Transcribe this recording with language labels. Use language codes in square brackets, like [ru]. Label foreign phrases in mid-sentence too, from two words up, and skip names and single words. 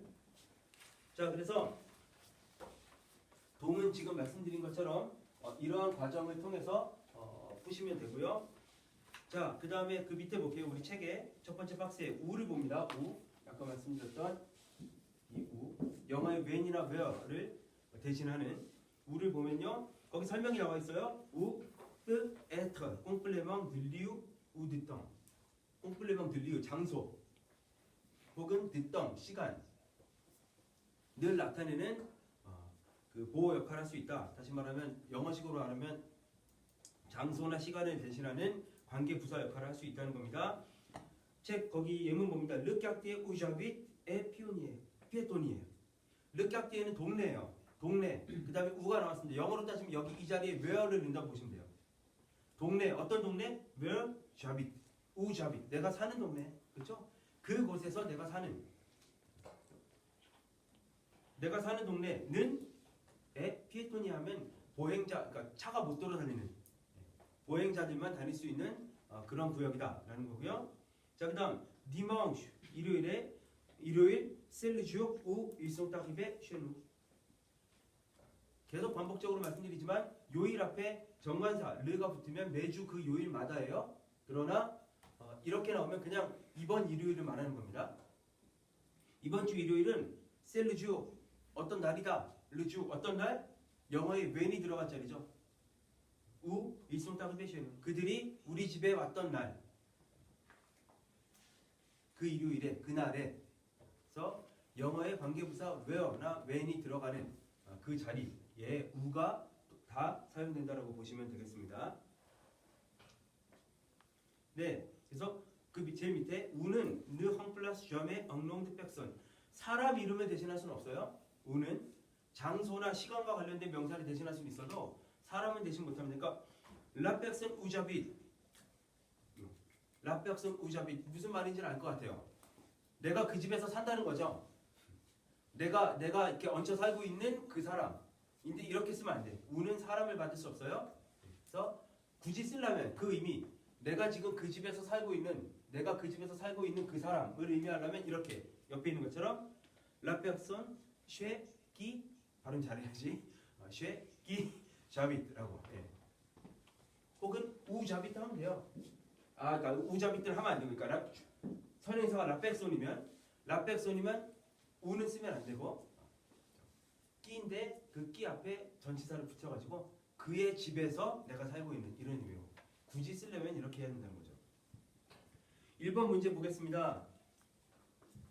[ko] 자 그래서 동은 지금 말씀드린 것처럼 이러한 과정을 통해서 푸시면 되고요. 자, 그 다음에 그 밑에 볼게요. 우리 책에 첫 번째 박스에 우를 봅니다. 우. 아까 말씀드렸던 이 우. 영어의 when이나 where를 대신하는 우를 보면요. 거기 설명이 나와 있어요. 우, 뜨, [fr] être, complément de lieu ou de temps. complément de lieu, [ko] 장소. 혹은 [fr] de temps, [ko] 시간. 늘 나타내는 그 보호 역할을 할 수 있다. 다시 말하면 영어식으로 말하면 장소나 시간을 대신하는 관계 부사 역할을 할 수 있다는 겁니다. 책 거기 예문 봅니다. [fr] Le quartier où j'habite est piétonnier. Le quartier [ko] 는 동네예요. 동네. 그 다음에 우가 나왔습니다. 영어로 따지면 여기 이 자리에 where를 넣는다고 보시면 돼요. 동네. 어떤 동네? [fr] Where j'habite. où j'habite. [ko] 내가 사는 동네. 그렇죠? 그곳에서 내가 사는 동네는 피에토니 하면 보행자, 그러니까 차가 못 돌아다니는 보행자들만 다닐 수 있는 그런 구역이다라는 거고요. 자, 그다음 dimanche 일요일 [fr] c'est le jour où ils sont arrivés chez nous. [ko] 계속 반복적으로 말씀드리지만 요일 앞에 정관사 르가 붙으면 매주 그 요일마다예요. 그러나 이렇게 나오면 그냥 이번 일요일을 말하는 겁니다. 이번 주 일요일은 [fr] c'est le jour [ko] 어떤 날이다. [fr] le jour [ko] 어떤 날? 영어에 when이 들어간 자리죠. [fr] où ils sont arrivés chez nous. [ko] 그들이 우리 집에 왔던 날. 그 일요일에 그날에 그래서 영어의 관계부사 where나 when이 들어가는 그 자리에 우가 다 사용된다라고 보시면 되겠습니다. 네, 그래서 그 제일 밑에 우는 [fr] ne remplace jamais un nom de personne. [ko] 사람 이름을 대신할 수는 없어요. 우는 장소나 시간과 관련된 명사를 대신할 수는 있어도 사람은 대신 못합니다. [fr] 그러니까 la personne où j'habite, la personne où j'habite [ko] 무슨 말인지는 알 것 같아요. 내가 그 집에서 산다는 거죠. 내가 이렇게 얹혀 살고 있는 그 사람. 근데 이렇게 쓰면 안 돼. 우는 사람을 받을 수 없어요. 그래서 굳이 쓰려면 그 의미, 내가 지금 그 집에서 살고 있는 그 사람을 의미하려면 이렇게 옆에 있는 것처럼 [fr] la personne chez qui [ko] 발음 잘해야지. [fr] chez qui j'habite [ko] 라고. 예. 혹은 [fr] où j'habite [ko] 하면 돼요. 그러니까 [fr] où j'habite [ko] 를 하면 안 되고, 그러니까 선행사가 [fr] la personne [ko] 이면 우는 쓰면 안 되고 끼인데 그 끼 앞에 전치사를 붙여가지고 그의 집에서 내가 살고 있는 이런 의미로 굳이 쓰려면 이렇게 해야 된다는 거죠. 1번 문제 보겠습니다.